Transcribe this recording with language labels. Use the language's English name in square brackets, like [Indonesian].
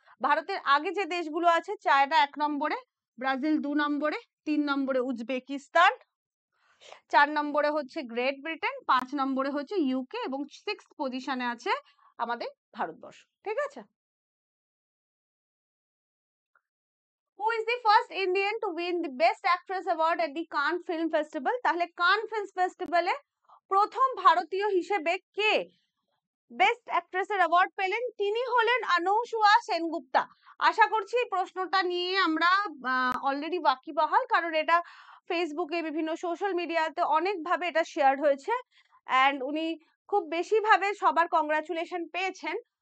[Bangla] ভারতের আগে যে দেশগুলো আছে, চায়না 1 নম্বরে, ব্রাজিল 2 নম্বরে, 3 নম্বরে উজবেকিস্তান, 4 নম্বরে হচ্ছে গ্রেট ব্রিটেন, 5 নম্বরে হচ্ছে ইউকে এবং 6th পজিশনে আছে আমাদের ভারতবর্ষ। ঠিক আছে? [English] Who is the first Indian to win the Best Actress Award at the Cannes Film Festival? [Bangla] তাহলে কান ফিল্ম ফেস্টিভ্যালে প্রথম ভারতীয় হিসেবে কে বেস্ট অ্যাক্ট্রেসের অ্যাওয়ার্ড পেলেন? তিনি হলেন অনুষ্কা সেনগুপ্তা। আশা করছি এই প্রশ্নটা নিয়ে আমরা অলরেডি ওয়াকিবহাল, কারণ এটা ফেসবুকে বিভিন্ন সোশ্যাল মিডিয়াতে অনেকভাবে এটা শেয়ার হয়েছে অ্যান্ড উনি খুব বেশি ভাবে সবার কংগ্রাচুলেশন পেয়েছেন।